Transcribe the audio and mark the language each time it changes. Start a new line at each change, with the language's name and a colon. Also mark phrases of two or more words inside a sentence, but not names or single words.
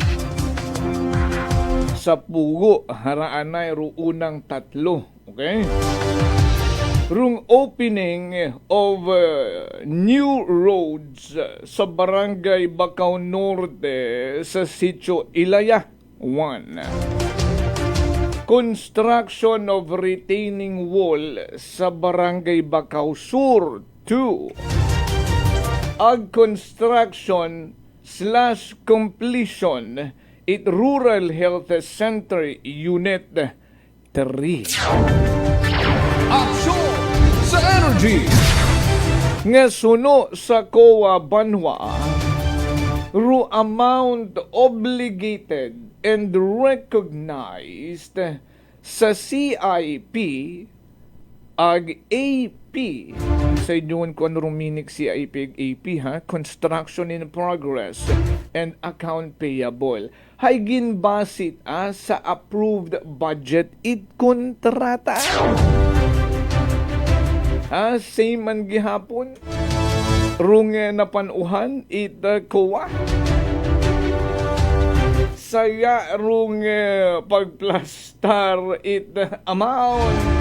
Aklanon: Sa pugo, haraan na unang tatlo. Okay?
English: Rung opening of new roads sa Barangay Bacau Norte sa Sitio Ilaya 1. Construction of retaining wall sa Barangay Bacau Sur 2. 2. Ag construction / completion it Rural Health Center Unit 3.
Aklanon: Aksyon sa energy! Nga suno sa COA Banwa, ru
English: amount obligated and recognized
Aklanon: sa CIP ag AP sa inyon kung ano ruminik CIP ag AP ha,
English: construction in progress and account payable.
Aklanon: Hay ginbasit sa approved budget it kontrata. Same man gihapon rung napanuhan it COA. Saya rung pagplastar it amount.